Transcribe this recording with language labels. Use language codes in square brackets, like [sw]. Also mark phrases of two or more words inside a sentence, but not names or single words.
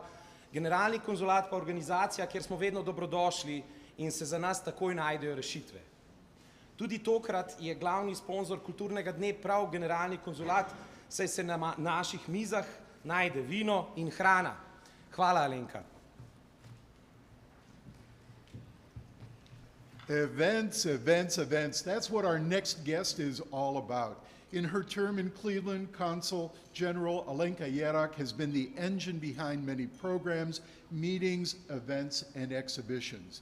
[sl] Generalni konzulat pa organizacija, kjer smo vedno dobrodošli in se za nas takoj najdejo rešitve. Tudi tokrat je glavni sponzor kulturnega dne prav generalni konzulat, saj se na naših mizah najde vino in hrana. Hvala, Alenka. [en] Events, events, events. That's what our next guest is all about. In her term in Cleveland, Consul General Alenka Jerak has been the engine behind many programs, meetings, events, and exhibitions.